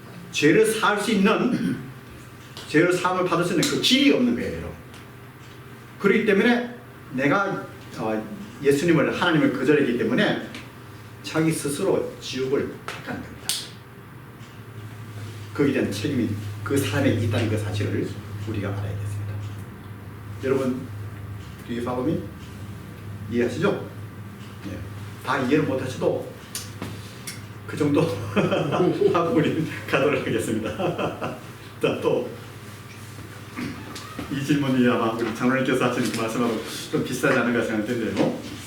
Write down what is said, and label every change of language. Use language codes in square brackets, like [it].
[ko] 죄를 사할 수 있는 죄를 사함을 받을 수 있는 그 길이 없는 거예요. 그렇기 때문에 내가 예수님을 하나님을 거절했기 때문에 자기 스스로 지옥을 택하는 겁니다. 거기에 대한 책임이 그 사람에 있다는 그 사실을 우리가 알아야겠습니다. 여러분, [en] do you follow me? [ko] 이해하시죠? 네. 다 이해를 못하셔도 그 정도 하고 우리 가도록 하겠습니다. 자, 또 이 질문이 아마 우리 장로님께서 하시는 그 말씀하고 좀 비슷하지 않은가 생각되는데요.